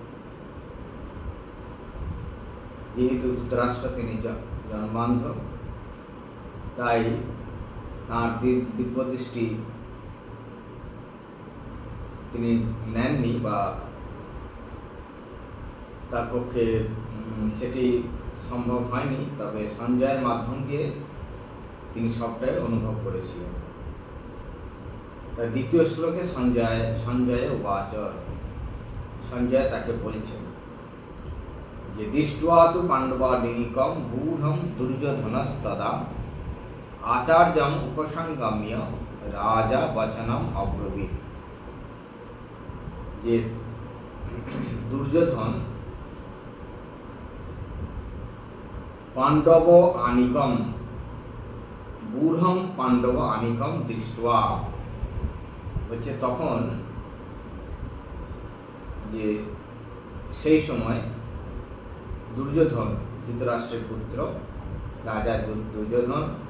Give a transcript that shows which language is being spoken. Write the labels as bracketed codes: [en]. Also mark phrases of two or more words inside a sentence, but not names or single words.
[bn] যেহেতু ধৃতরাষ্ট্র তিনি জন্মান্ধ, তাই তাঁর দিব্যদৃষ্টি তিনি নেননি, বা তার পক্ষে সেটি সম্ভব হয়নি। তবে সঞ্জয়ের মাধ্যম দিয়ে তিনি সবটাই অনুভব করেছিলেন। তার দ্বিতীয় শ্লোকে [sa] সঞ্জয় উবাচ, [bn] সঞ্জয় তাকে বলছেন যে [sa] দৃष्ट्वा तु पाण्डवानीकं गूঢ়ं दुर्योधनस्तदा आचार्यम् उपसंगम्य রাজা বচনম অব্রবীত। [bn] যে দুর্যোধন [sa] পাণ্ডব আনিকম, গূঢ়ম পাণ্ডব আনিকম দৃष्ट्वा, [bn] হচ্ছে তখন যে সেই সময় দুর্যোধন, ধৃতরাষ্ট্রের পুত্র রাজা দুর্যোধন,